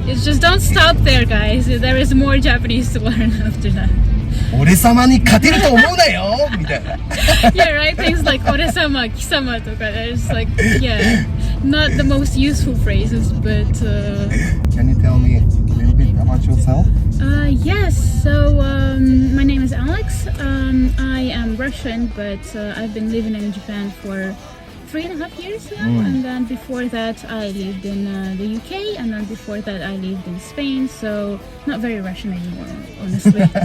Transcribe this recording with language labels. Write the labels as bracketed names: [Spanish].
[English] It's just don't stop there, guys. There is more Japanese to learn after that. [Japanese] 俺様に勝てると思うなよみたいな。 [English] Yeah, right? Things like 俺様, 貴様とか there's like, yeah, not the most useful phrases, but... Can you tell me a little bit about yourself? Yes, so my name is Alex. I am Russian, but I've been living in Japan for 3.5 years now, and then before that I lived in the UK, and then before that I lived in Spain, so not very Russian anymore, honestly.